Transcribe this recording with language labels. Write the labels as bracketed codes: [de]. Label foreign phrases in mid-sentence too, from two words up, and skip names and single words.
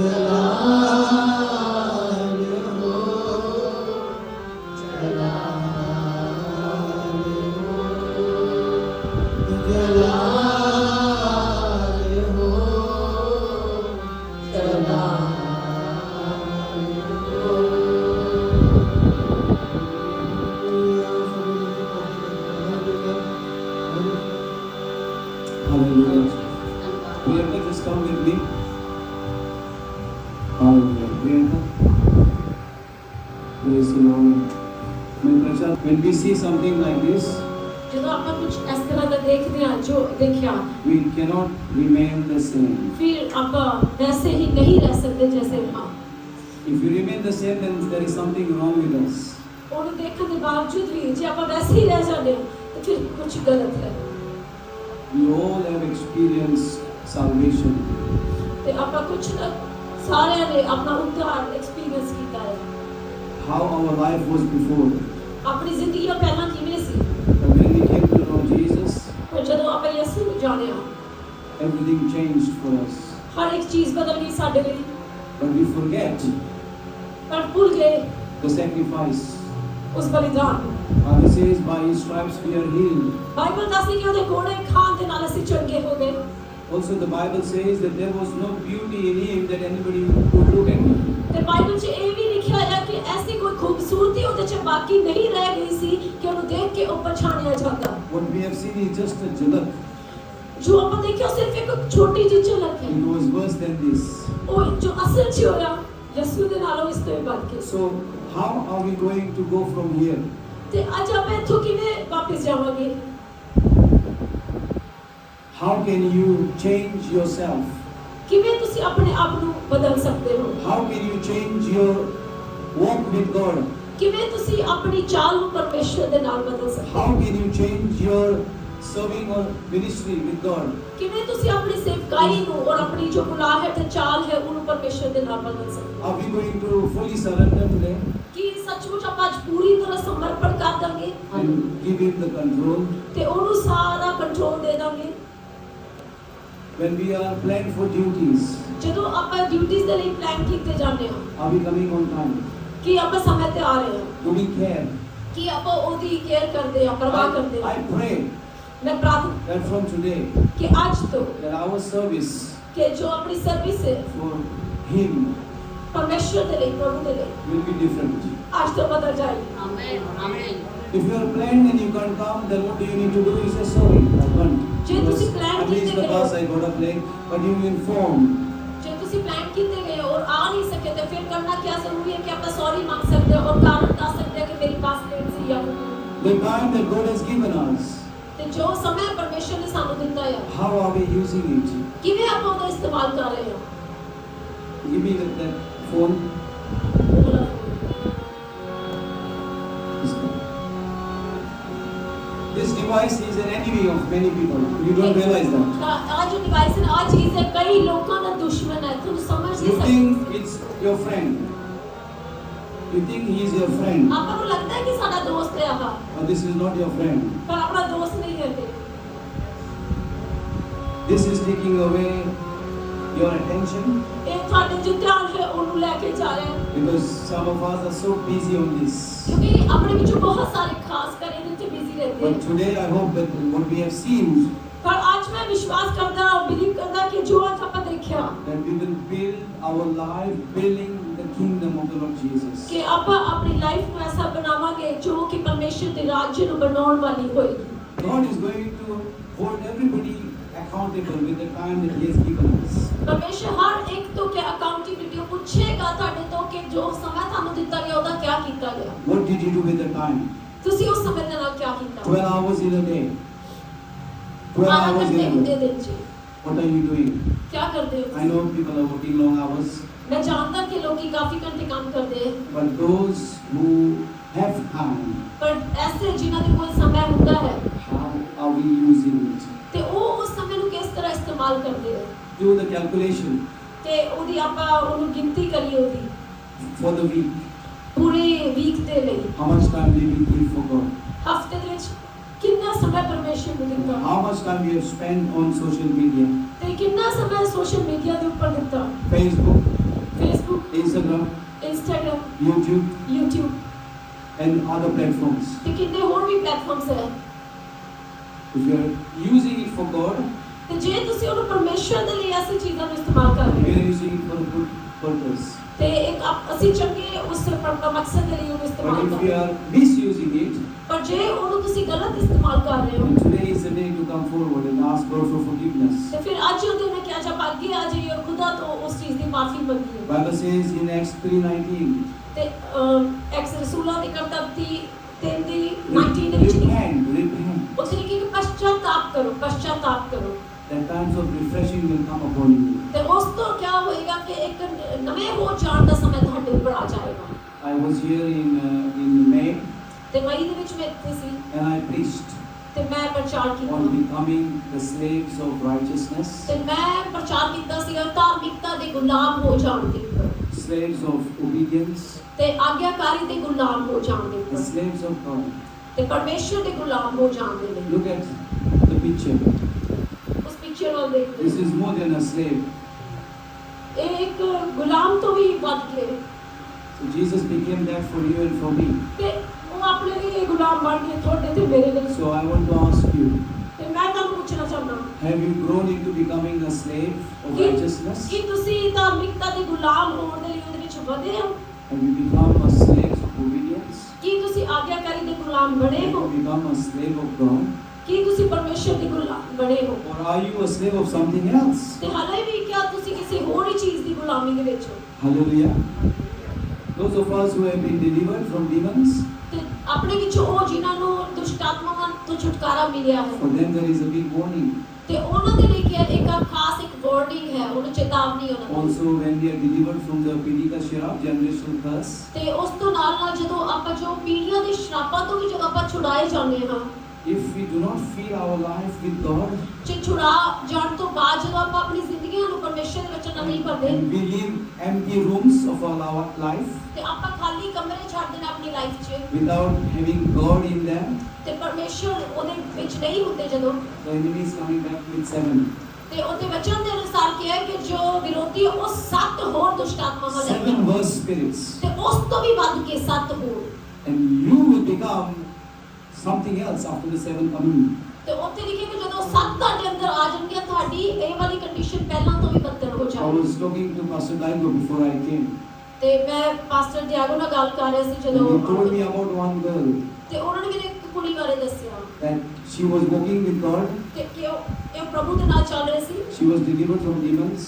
[hi] जलाल हो, जलाल हो, जलाल हो, [en] Hallelujah. Priyanka, just come with me. Hallelujah. Priyanka. Praise the Lord. My precious, when we see something like this, [pa] ਜਦੋਂ ਆਪਾਂ ਕੁਝ ਇਸ ਤਰ੍ਹਾਂ ਦਾ ਦੇਖਦੇ ਹਾਂ ਜੋ ਦੇਖਿਆ [en] we cannot remain the same. [pa] ਫਿਰ ਆਪਾਂ ਵੈਸੇ ਹੀ ਨਹੀਂ ਰਹਿ ਸਕਦੇ ਜੈਸੇ ਹਾਂ। [en] If you remain the same, then there is something wrong with us. [pa] ਉਹਨੂੰ ਦੇਖਣ ਦੇ ਬਾਵਜੂਦ ਵੀ ਜੇ ਆਪਾਂ ਵੈਸੇ ਹੀ ਰਹਿ ਜਾਂਦੇ ਹਾਂ ਤਾਂ ਫਿਰ ਕੁਝ ਗਲਤ ਹੈ। [en] We all have experienced salvation. [pa] ਤੇ ਆਪਾਂ ਕੁਝ ਨਾ ਸਾਰਿਆਂ ਨੇ ਆਪਣਾ ਉद्धार ਐਕਸਪੀਰੀਅੰਸ ਕੀਤਾ ਹੈ। [en] how our life was before. [pa] ਆਪਣੀ ਜ਼ਿੰਦਗੀ ਦਾ ਪਹਿਲਾਂ ਕਿਵੇਂ ਸੀ [en] But when we came to know Jesus, [pa] ਪਰ ਜਦੋਂ ਆਪਾਂ ਯਿਸੂ ਨੂੰ ਜਾਣਿਆ [en] everything changed for us. [pa] ਹਰ ਇੱਕ ਚੀਜ਼ ਬਦਲ ਗਈ ਸਾਡੇ ਲਈ [en] But we forget [pa] ਪਰ ਭੁੱਲ ਗਏ [en] the sacrifice. [pa] ਉਸ ਬਲੀਦਾਨ ਨੂੰ [en] Bible says, by His stripes we are healed. [pa] ਬਾਈਬਲ ਦੱਸਦੀ ਕਿ ਉਹਦੇ ਕੋੜੇ ਖਾਣ ਦੇ ਨਾਲ ਅਸੀਂ ਚੰਗੇ ਹੋ ਗਏ [en] Also, the Bible says that there was no beauty in Him that anybody could look at Him. [pa] ਤੇ ਬਾਈਬਲ 'ਚ ਇਹ ਵੀ ਲਿਖਿਆ ਹੋਇਆ ਕਿ ਐਸੀ ਕੋਈ ਖੂਬਸੂਰਤੀ ਉਹਦੇ 'ਚ ਬਾਕੀ ਨਹੀਂ ਰਹਿ ਗਈ ਸੀ ਕਿ ਉਹਨੂੰ ਦੇਖ ਕੇ ਉਹ ਪਛਾਣਿਆ ਜਾਂਦਾ [en] What we have seen is just a jhalak. [pa] ਜੋ ਆਪਾਂ ਦੇਖਿਆ ਉਹ ਸਿਰਫ ਇੱਕ ਛੋਟੀ ਜਿਹੀ ਝਲਕ ਹੈ [en] It was worse than this. [pa] ਉਹ ਜੋ ਅਸਲ 'ਚ ਹੋਇਆ ਯਿਸੂ ਦੇ ਨਾਲੋਂ ਇਸ ਤੋਂ ਵੀ ਵੱਧ ਕੇ [en] So, how are we going to go from here? [pa] ਤੇ ਅੱਜ ਆਪਾਂ ਇੱਥੋਂ ਕਿਵੇਂ ਵਾਪਸ ਜਾਵਾਂਗੇ [en] How can you change yourself? [pa] ਕਿਵੇਂ ਤੁਸੀਂ ਆਪਣੇ ਆਪ ਨੂੰ ਬਦਲ ਸਕਦੇ ਹੋ [en] How can you change your walk with God? [pa] ਕਿਵੇਂ ਤੁਸੀਂ ਆਪਣੀ ਚਾਲ ਨੂੰ ਪਰਮੇਸ਼ਰ ਦੇ ਨਾਲ ਬਦਲ ਸਕਦੇ [en] How [pa] ਹੋ [en] can you change your serving or ministry with God? [pa] ਕਿਵੇਂ ਤੁਸੀਂ ਆਪਣੀ ਸੇਵਕਾਈ ਨੂੰ ਔਰ ਆਪਣੀ ਜੋ ਬੁਲਾਹ ਹੈ ਤੇ ਚਾਲ ਹੈ ਉਹਨੂੰ ਪਰਮੇਸ਼ਰ ਦੇ ਨਾਲ ਬਦਲ ਸਕਦੇ ਹੋ [en] Are we going to fully surrender today [pa] ਕਿ ਸੱਚਮੁੱਚ ਆਪਾਂ ਅੱਜ ਪੂਰੀ ਤਰ੍ਹਾਂ ਸਮਰਪਣ ਕਰ ਦਾਂਗੇ [en] and give Him the control? [pa] ਤੇ ਉਹਨੂੰ ਸਾਰਾ ਕੰਟਰੋਲ ਦੇ ਦਾਂਗੇ [en] When we are planned for duties, [pa] ਜਦੋਂ ਆਪਾਂ ਡਿਊਟੀਆਂ ਦੇ ਲਈ ਪਲਾਨ ਕੀਤੇ ਜਾਂਦੇ ਹਾਂ [en] are we coming on time? [pa] ਕਿ ਆਪਾਂ ਸਮੇਂ ਤੇ ਆ ਰਹੇ ਹਾਂ [en] Do we care? [pa] ਕਿ ਆਪਾਂ ਉਹਦੀ ਕੇਅਰ ਕਰਦੇ ਹਾਂ ਪਰਵਾਹ ਕਰਦੇ ਹਾਂ [en] I pray [pa] ਮੈਂ ਪ੍ਰਾਰਥਨਾ [en] that from today, [pa] ਕਿ ਅੱਜ ਤੋਂ [en] that our service [pa] ਕਿ ਜੋ ਆਪਣੀ ਸਰਵਿਸ ਹੈ [en] for Him [pa] ਪਰਮੇਸ਼ਰ ਦੇ ਲਈ ਪ੍ਰਭੂ ਦੇ ਲਈ [en] will be different. [pa] ਅੱਜ ਤੋਂ ਬਦਲ ਜਾਏਗੀ [en] Amen. Amen. If you are planned and you can't come, then what do you need to do? You say, sorry, I can't. [pa] ਜੇ ਤੁਸੀਂ [en] Because plan I missed [pa] ਕੀਤੇ [en] the [pa] ਗਏ [en] bus, I got up late, but you inform. [pa] ਜੇ ਤੁਸੀਂ ਪਲਾਨ ਕੀਤੇ ਗਏ ਔਰ ਆ ਨਹੀਂ ਸਕੇ ਤੇ ਫਿਰ ਕਰਨਾ ਕੀ ਜ਼ਰੂਰੀ ਹੈ ਕਿ ਆਪਾਂ ਸੌਰੀ ਮੰਗ ਸਕਦੇ ਹਾਂ ਔਰ ਕਾਰਨ ਦੱਸ ਸਕਦੇ ਹਾਂ ਕਿ ਮੇਰੀ ਪਾਸ ਲੇਟ ਸੀ ਜਾਂ [en] The time that God has given us, [pa] ਤੇ ਜੋ ਸਮਾਂ ਪਰਮੇਸ਼ਰ ਨੇ ਸਾਨੂੰ ਦਿੱਤਾ ਹੈ [en] how are we using it? [pa] ਕਿਵੇਂ ਆਪਾਂ ਉਹਦਾ ਇਸਤੇਮਾਲ ਕਰ ਰਹੇ ਹਾਂ [en] Give me that phone. This device is an enemy of many people. You don't realize that. [pa] ਤਾਂ ਆ ਜੋ ਡਿਵਾਈਸ ਹੈ ਆ ਚੀਜ਼ ਹੈ ਕਈ ਲੋਕਾਂ ਦਾ ਦੁਸ਼ਮਣ ਹੈ ਤੁਹਾਨੂੰ ਸਮਝ [en] You [pa] ਨਹੀਂ [en] think [pa] ਸਕਦੇ [en] it's your friend. You think he is your friend. [pa] ਆਪਾਂ ਨੂੰ ਲੱਗਦਾ ਹੈ ਕਿ ਸਾਡਾ ਦੋਸਤ ਹੈ ਆਹ [en] But this is not your friend. [pa] ਪਰ ਆਪਣਾ ਦੋਸਤ ਨਹੀਂ ਹੈ ਇਹ [en] This is taking away your attention [pa] ਇਹ ਤੁਹਾਡੇ ਜੋ ਧਿਆਨ ਹੈ ਉਹਨੂੰ ਲੈ ਕੇ ਜਾ ਰਿਹਾ ਹੈ [en] because some of us are so busy on this. [pa] ਕਿਉਂਕਿ ਆਪਣੇ ਵਿੱਚੋਂ ਬਹੁਤ ਸਾਰੇ ਖਾਸ ਕਰ ਇਹਦੇ ਤੇ ਬਿਜ਼ੀ ਰਹਿੰਦੇ [en] But [pa] ਹਨ [en] today I hope that what we have seen, [pa] ਪਰ ਅੱਜ ਮੈਂ ਵਿਸ਼ਵਾਸ ਕਰਦਾ ਹਾਂ ਬਿਲੀਵ ਕਰਦਾ ਕਿ ਜੋ ਅੱਜ ਆਪਾਂ ਦੇਖਿਆ [en] that we will build our life building the kingdom of the Lord Jesus. [pa] ਕਿ ਆਪਾਂ ਆਪਣੀ ਲਾਈਫ ਨੂੰ ਐਸਾ ਬਣਾਵਾਂਗੇ ਜੋ ਕਿ ਪਰਮੇਸ਼ਰ ਦੇ ਰਾਜ ਨੂੰ ਬਣਾਉਣ ਵਾਲੀ ਹੋਏਗੀ [en] God is going to hold everybody accountable with the time that He has given us. [pa] ਪਰਮੇਸ਼ਰ ਹਰ ਇੱਕ ਤੋਂ ਕਿ ਅਕਾਊਂਟੇਬਿਲਟੀ ਪੁੱਛੇਗਾ ਤੁਹਾਡੇ ਤੋਂ ਕਿ ਜੋ ਸਮਾਂ ਤੁਹਾਨੂੰ ਦਿੱਤਾ ਗਿਆ ਉਹਦਾ ਕੀ ਕੀਤਾ ਗਿਆ [en] What did you do with the time? [pa] ਤੁਸੀਂ ਉਸ ਸਮੇਂ ਦੇ ਨਾਲ ਕੀ ਕੀਤਾ [en] 12 hours in a day. 12 12 hours in [pa] ਘੰਟੇ [en] a [pa] ਹੁੰਦੇ [en] day. [pa] ਦਿਨ ਚ [en] What are you doing? [pa] ਕੀ ਕਰਦੇ ਹੋ [en] I know people are working long hours, [pa] ਮੈਂ ਜਾਣਦਾ ਕਿ ਲੋਕੀ ਕਾਫੀ ਘੰਟੇ ਕੰਮ ਕਰਦੇ ਹਨ [en] but those who have time, [pa] ਪਰ ਐਸੇ ਜਿਨ੍ਹਾਂ ਦੇ ਕੋਲ ਸਮਾਂ ਹੁੰਦਾ ਹੈ [en] how are we using it? [pa] ਤੇ ਉਹ ਉਸ ਸਮੇਂ ਨੂੰ ਕਿਸ ਤਰ੍ਹਾਂ ਇਸਤੇਮਾਲ ਕਰਦੇ ਹਨ [en] Do the calculation [pa] ਤੇ ਉਹਦੀ ਆਪਾਂ ਉਹਨੂੰ ਗਿਣਤੀ ਕਰੀਏ ਉਹਦੀ [en] for the week. [pa] ਪੂਰੇ ਵੀਕ ਦੇ ਲਈ [en] How much time did we give for God? [pa] ਹਫਤੇ ਦੇ ਵਿੱਚ ਕਿੰਨਾ ਸਮਾਂ ਪਰਮੇਸ਼ਰ ਨੂੰ ਦਿੱਤਾ [en] How much time we have spent on social media? [pa] ਤੇ ਕਿੰਨਾ ਸਮਾਂ ਸੋਸ਼ਲ ਮੀਡੀਆ ਦੇ ਉੱਪਰ ਦਿੱਤਾ [en] Facebook, [pa] ਫੇਸਬੁੱਕ [en] Instagram, [pa] ਇੰਸਟਾਗ੍ਰਾਮ [en] YouTube, [pa] YouTube [en] and other platforms. [pa] ਤੇ ਕਿੰਨੇ ਹੋਰ ਵੀ ਪਲੇਟਫਾਰਮਸ ਹੈ [en] If you are using it for God, [pa] ਤੇ ਜੇ ਤੁਸੀਂ ਉਹਨੂੰ ਪਰਮੇਸ਼ਰ ਦੇ ਲਈ ਐਸੀ ਚੀਜ਼ਾਂ ਨੂੰ ਇਸਤੇਮਾਲ ਕਰ [en] we [pa] ਰਹੇ [en] are [pa] ਹੋ [en] using it for a good purpose. [pa] ਤੇ ਇੱਕ ਅਸੀਂ ਚੰਗੇ ਉਸ ਮਕਸਦ ਦੇ ਲਈ ਉਹਨੂੰ [en] But [pa] ਇਸਤੇਮਾਲ [en] if [pa] ਕਰ [en] we [pa] ਰਹੇ ਹੋ [en] are misusing it, [pa] ਪਰ ਜੇ ਉਹਨੂੰ ਤੁਸੀਂ ਗਲਤ ਇਸਤੇਮਾਲ ਕਰ ਰਹੇ ਹੋ [en] then today is the day to come forward and ask God for forgiveness. [pa] ਤੇ ਫਿਰ ਅੱਜ ਉਹ ਦਿਨ ਹੈ ਕਿ ਅੱਜ ਆਪਾਂ ਅੱਗੇ ਆ ਜਾਈਏ ਔਰ ਖੁਦਾ ਤੋਂ ਉਸ ਚੀਜ਼ ਦੀ ਮਾਫੀ ਮੰਗੀਏ [en] Bible says in Acts 3:19, [pa] ਤੇ ਐਕਸ ਰਸੂਲਾਂ ਦੀ ਕਰਤੱਵ 3 ਦੀ 19 ਦੇ ਵਿੱਚ [en] repent. [pa] ਉੱਥੇ ਲਿਖੀ ਕਿ ਪਛਤਾਪ ਕਰੋ [en] That times of refreshing will come upon you. [pa] ਤੇ ਉਸ ਤੋਂ ਕੀ ਹੋਏਗਾ ਕਿ ਇੱਕ ਨਵੇਂ ਹੋ ਜਾਣ ਦਾ ਸਮਾਂ ਤੁਹਾਡੇ ਉੱਪਰ ਆ ਜਾਏਗਾ [en] I was here in May [pa] ਤੇ ਮਈ ਦੇ ਵਿੱਚ ਮੈਂ ਇੱਥੇ ਸੀ [en] and I preached [pa] ਤੇ ਮੈਂ ਪ੍ਰਚਾਰ [en] on [pa] ਕੀਤਾ [en] becoming the slaves of righteousness, [pa] ਤੇ ਮੈਂ ਪ੍ਰਚਾਰ ਕੀਤਾ ਸੀ ਧਾਰਮਿਕਤਾ ਦੇ ਗੁਲਾਮ ਹੋ ਜਾਣ ਦੇ ਉੱਪਰ [en] slaves of obedience, [pa] ਤੇ ਆਗਿਆਕਾਰੀ ਦੇ ਗੁਲਾਮ ਹੋ ਜਾਣ ਦੇ [en] The [pa] ਉੱਪਰ [en] slaves of God. [pa] ਤੇ ਪਰਮੇਸ਼ਰ ਦੇ ਗੁਲਾਮ ਹੋ ਜਾਣ ਦੇ ਲਈ। [en] Look at the picture. [pa] ਉਸ ਪਿਕਚਰ ਵੱਲ ਦੇਖਦੇ [en] This is more than a slave. [pa] ਇਹ ਇੱਕ ਗੁਲਾਮ ਤੋਂ ਵੀ ਵੱਧ ਕੇ [en] So Jesus became that for you and for me. [pa] ਤੇ ਉਹ ਆਪਣੇ ਲਈ ਇਹ ਗੁਲਾਮ ਬਣ ਕੇ ਤੁਹਾਡੇ ਤੇ ਮੇਰੇ ਲਈ। [en] So I want to ask you, [pa] ਤੇ ਮੈਂ ਤੁਹਾਨੂੰ ਪੁੱਛਣਾ ਚਾਹੁੰਦਾ [en] have you grown into becoming a slave of righteousness? [pa] ਕਿ ਤੁਸੀਂ ਧਾਰਮਿਕਤਾ ਦੇ ਗੁਲਾਮ ਹੋਣ ਦੇ ਲਈ ਉਹਦੇ ਵਿੱਚ ਵਧੇ ਹੋ? [en] Have you become a slave of obedience? [pa] ਕੀ ਤੁਸੀਂ ਆਗਿਆਕਾਰੀ ਦੇ ਗੁਲਾਮ ਬਣੇ [en] Have [pa] ਹੋ? [en] you become a slave of God? [pa] ਕੀ ਤੁਸੀਂ ਪਰਮੇਸ਼ਰ ਦੇ ਗੁਲਾਮ ਬਣੇ ਹੋ? [en] Or are you a slave of something else? [pa] ਤੇ ਹਾਲੇ ਵੀ ਕਿਆ ਤੁਸੀਂ ਕਿਸੇ ਹੋਰ ਹੀ ਚੀਜ਼ ਦੀ ਗੁਲਾਮੀ ਦੇ ਵਿੱਚ ਹੋ? [en] Hallelujah. Those of us who have been delivered from demons, [pa] ਤੇ ਆਪਣੇ ਵਿੱਚ ਉਹ ਜਿਨ੍ਹਾਂ ਨੂੰ ਦੁਸ਼ਟ ਆਤਮਾਵਾਂ ਤੋਂ ਛੁਟਕਾਰਾ ਮਿਲਿਆ ਹੈ [en] for them there is a big warning. [pa] ਤੇ ਉਹਨਾਂ ਦੇ ਲਈ ਕੀ ਇੱਕ ਖਾਸ ਇੱਕ ਵਾਰਨਿੰਗ ਹੈ, ਉਹਨੂੰ ਚੇਤਾਵਨੀ ਉਹਨਾਂ ਦੀ। [en] Also, when we are delivered from the Pidika Shirab, generational curse, [pa] ਤੇ ਉਸ ਤੋਂ ਨਾਲ ਜਦੋਂ ਆਪਾਂ ਜੋ ਪੀੜ੍ਹੀਆਂ ਦੇ ਸ਼ਰਾਪਾਂ ਤੋਂ ਵੀ ਜਦੋਂ ਆਪਾਂ ਛੁਡਾਏ ਜਾਂਦੇ ਹਾਂ, [en] if we do not fill our life with God, [pa] ਜੇ ਛੁਡਾ ਜਾਣ ਤੋਂ ਬਾਅਦ ਜਦੋਂ ਆਪਾਂ ਆਪਣੀ ਜ਼ਿੰਦਗੀਆਂ ਨੂੰ ਪਰਮੇਸ਼ਰ ਦੇ ਵਿੱਚ ਨਹੀਂ ਭਰਦੇ [en] and we live empty rooms of our life [pa] ਤੇ ਆਪਾਂ ਖਾਲੀ ਕਮਰੇ ਛੱਡ ਦੇਣਾ ਆਪਣੀ ਲਾਈਫ 'ਚ [en] without having God in them, [pa] ਤੇ ਪਰਮੇਸ਼ਰ ਉਹਦੇ ਵਿੱਚ ਨਹੀਂ ਹੁੰਦੇ ਜਦੋਂ, [en] the enemy is coming back with 7. [pa] ਤੇ ਉਹਦੇ ਵਚਨ ਦੇ ਅਨੁਸਾਰ ਕੀ ਹੈ ਕਿ ਜੋ ਵਿਰੋਧੀ ਉਹ 7 ਹੋਰ ਦੁਸ਼ਟ ਆਤਮਾਵਾਂ ਲੈ ਕੇ [en] 7 worse spirits. [pa] ਤੇ ਉਸ ਤੋਂ ਵੀ ਵੱਧ ਕੇ 7 ਹੋਰ, [en] And you will become something else after the 7th coming. [pa] ਤੇ ਉੱਥੇ ਲਿਖਿਆ ਕਿ ਜਦੋਂ 7 ਤੁਹਾਡੇ ਅੰਦਰ ਆ ਜਾਣਗੇ ਤੁਹਾਡੀ ਇਹ ਵਾਲੀ ਕੰਡੀਸ਼ਨ ਪਹਿਲਾਂ ਤੋਂ ਵੀ ਬੱਤਰ ਹੋ [en] I [pa] ਜਾਏਗੀ। [en] was talking to Pastor Daigo before I came. [pa] ਤੇ ਮੈਂ ਪਾਸਟਰ ਦਿਆਗੋ ਨਾਲ ਗੱਲ ਕਰ ਰਿਹਾ ਸੀ [en] And [pa] ਜਦੋਂ, [en] he told me about one girl [pa] ਤੇ ਉਹਨਾਂ ਨੇ ਮੈਨੂੰ ਇੱਕ ਕੁੜੀ ਬਾਰੇ ਦੱਸਿਆ [en] that she was walking with God. [pa] ਕਿ ਇਹ ਪ੍ਰਭੂ ਦੇ ਨਾਲ ਚੱਲ ਰਹੇ ਸੀ [en] She was delivered from demons.